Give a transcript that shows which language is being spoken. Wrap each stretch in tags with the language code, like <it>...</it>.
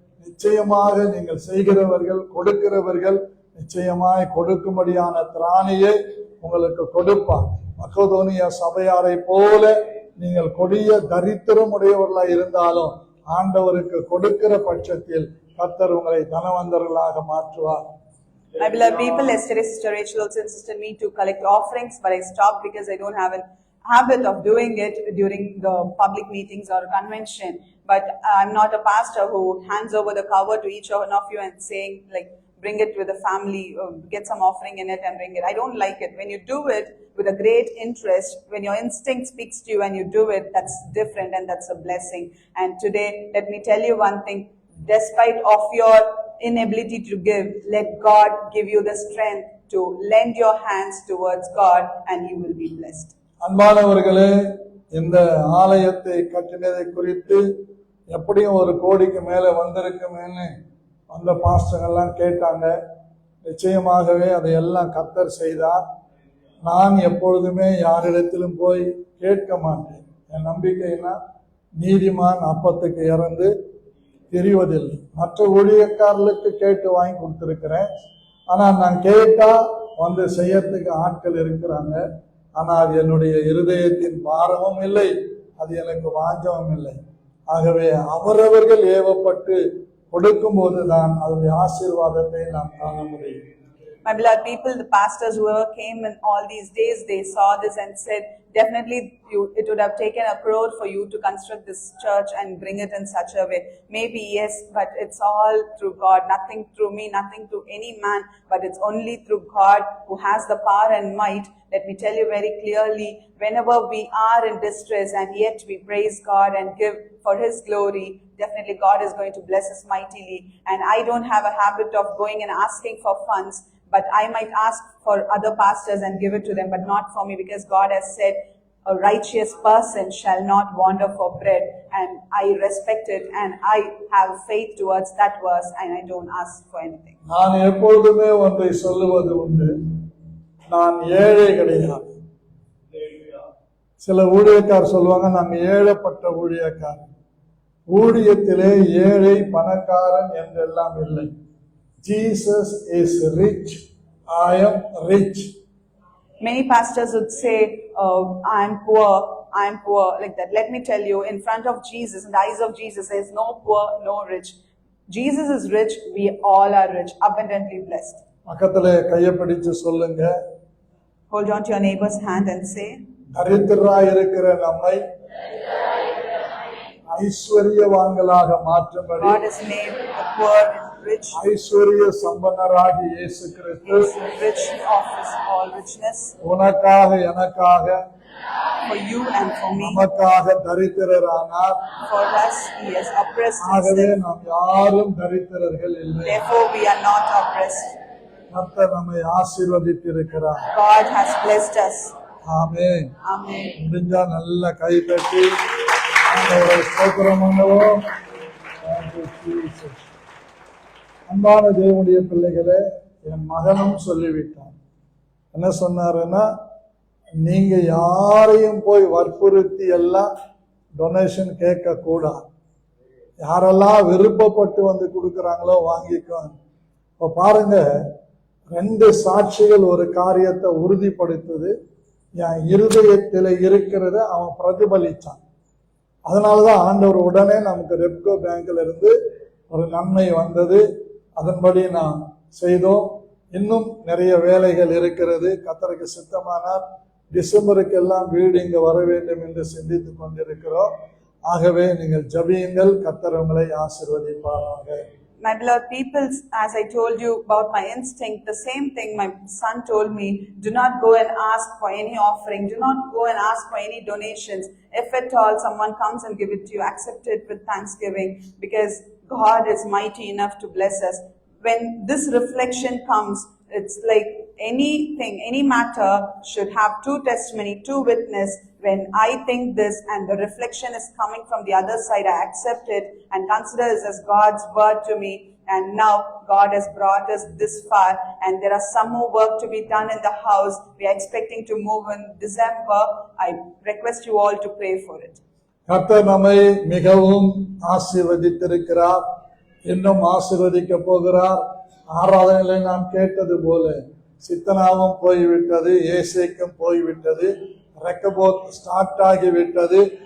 <ta>நிச்சயமாக நீங்கள் செய்கிறவர்கள், கொடுக்கிறவர்கள் நிச்சயமாய் கொடுக்கும்படியான திராணியை உங்களுக்கு கொடுப்பார். மக்கதோனியா சபையாரை போல நீங்கள் கொடிய தரித்திரம் உடையவர்களாய் இருந்தாலும் ஆண்டவருக்கு கொடுக்கிற பட்சத்தில் கர்த்தர் உங்களை தனவந்தர்களாக மாற்றுவார்.</ta> <en>My beloved people, yesterday Sister Rachel also insisted me to collect offerings, but I stopped because I don't have a habit of doing it during the public meetings or convention. But I'm not a pastor who hands over the cover to each one of you and saying like, bring it with the family, get some offering in it and bring it. I don't like it. When you do it with a great interest, when your instinct speaks to you and you do it, that's different and that's a blessing. And today, let me tell you one thing, despite of your inability to give, let God give you the strength to lend your hands towards God and you will be blessed.</en> <ta>அன்பானவர்களே, இந்த ஆலயத்தை கட்டினதை குறித்து எப்படியும் 1 கோடிக்கு மேல வந்திருக்குமேன்னு அந்த பாஸ்டர்கள்லாம் கேட்டாங்க. நிச்சயமாகவே அதையெல்லாம் கர்த்தர் செய்தார். நான் எப்பொழுதுமே யாரிடத்திலும் போய் கேட்க மாட்டேன். என் நம்பிக்கைன்னா நீதிமான் அப்பத்துக்கு இறந்து தெரிவதில்லை. மற்ற ஊழியக்காரர்களுக்கு கேட்டு வாங்கி கொடுத்திருக்கிறேன். ஆனால் நான் கேட்டா வந்து செய்யறதுக்கு ஆட்கள் இருக்கிறாங்க. ஆனால் அது என்னுடைய இருதயத்தின் பாரமும் இல்லை, அது எனக்கு வாஞ்சமும் இல்லை. ஆகவே அவரவர்கள் ஏவப்பட்டு கொடுக்கும் போதுதான் அதனுடைய ஆசீர்வாதத்தை நாம் காண முடியும்.</ta> <en>My beloved people, the pastors who came in all these days, they saw this and said, definitely it would have taken a crore for you to construct this church and bring it in such a way. Maybe yes, but it's all through God, nothing through me, nothing through any man, but it's only through God who has the power and might. Let me tell you very clearly, whenever we are in distress and yet we praise God and give for His glory, definitely God is going to bless us mightily. And I don't have a habit of going and asking for funds, but I might ask for other pastors and give it to them, but not for me, because God has said, a righteous person shall not wander for bread. And I respect it and I have faith towards that verse and I don't ask for anything.</en> <ta>நான் எப்பொழுதுமே ஒன்றை சொல்லுவது உண்டு, நான் ஏழை கிடையாது. சில ஊழியக்கார் சொல்லுவாங்க, நாங்க ஏழைப்பட்ட ஊழியக்கார். ஊழியத்திலே ஏழை பணக்காரன் என்றெல்லாம் இல்லை.</ta> <en>Jesus is rich, I am rich. Many pastors would say, I'm poor, like that. Let me tell you, in front of Jesus, in the eyes of Jesus, there is no poor, no rich. Jesus is rich, we all are rich, abundantly blessed.</en> <ta>பக்கத்திலே கையை பிடிச்சு சொல்லுங்க,</ta> <en>hold on to your neighbor's hand and say,</en> <ta>தரித்திரராய் இருக்கிற நம்மை ஐஸ்வரியவான்களாக மாற்றும்படி</ta> <en>God has made the poor rich,</en> <ta>ஐஸ்வரிய சம்பன்னராகி இயேசு கிறிஸ்து</ta> <en>rich of His all richness,</en> <ta>உனக்காக எனக்காக</ta> <en>for you and for me,</en> <ta>நமக்காக தரித்திரரானார்.</ta> <en>for us He has oppressed</en> <ta>ஆகவே</ta> <en>Himself,</en> <ta>நாம் யாரும் தரித்திரர்கள் இல்லை.</ta> <en>therefore we are not oppressed.</en> <ta>கர்த்தர் நம்மை ஆசீர்வதித்திருக்கிறார்.</ta> <en>God has blessed us.</en> <ta>Amen.</ta> <en>Amen.</en> <ta>முடிஞ்சா நல்ல கை தட்டி ஆண்டவரை ஸ்தோத்திரம் பண்ணுவோம்.</ta> <en>Thank you, Jesus.</en> <ta>அன்பான தேவனுடைய பிள்ளைகளே, என் மகனும் சொல்லிவிட்டான். என்ன சொன்னாருன்னா, நீங்க யாரையும் போய் வற்புறுத்தி எல்லாம் டொனேஷன் கேட்க கூடாது. யாரெல்லாம் விருப்பப்பட்டு வந்து கொடுக்கறாங்களோ வாங்கிக்குவாங்க. இப்ப பாருங்க, 2 சாட்சிகள் ஒரு காரியத்தை உறுதிப்படுத்துது. என் இருதயத்தில் இருக்கிறத அவன் பிரதிபலிச்சான். அதனாலதான் ஆண்டவர் உடனே நமக்கு ரெப்கோ பேங்க்ல இருந்து ஒரு நன்மை வந்தது. அதன்படி நாம் செய்தோம். இன்னும் நிறைய வேலைகள் இருக்கிறது. கர்த்தருக்கு சித்தமானால் டிசம்பருக்கு எல்லாம் வீடு இங்க வர வேண்டும் என்று சிந்தித்துக் கொண்டிருக்கிறோம். ஆகவே நீங்கள் ஜெபியுங்கள், கர்த்தர் உங்களை ஆசீர்வதிப்பாராக.</ta> <en>My beloved people, as I told you about my instinct, the same thing my son told me, do not go and ask for any offering, do not go and ask for any donations. If at all someone comes and give it to you, accept it with thanksgiving, because God is mighty enough to bless us. When this reflection comes, it's like anything, any matter should have 2 testimony, 2 witness. When I think this and the reflection is coming from the other side, I accept it and consider this as God's word to me. And now God has brought us this far and there are some more work to be done in the house. We are expecting to move in December. I request you all to pray for it.</en> <ta>கர்த்தர் நம்மை மிகவும் ஆசீர்வதித்திருக்கிறார், இன்னும் ஆசீர்வதிக்க போகிறார். ஆராதனைகளை நாம் கேட்டது போல சித்தனாவும் போய்விட்டது, ஏசேக்கும் போய்விட்டது, ரெக்கபோத் ஸ்டார்ட் ஆகிவிட்டது.</ta>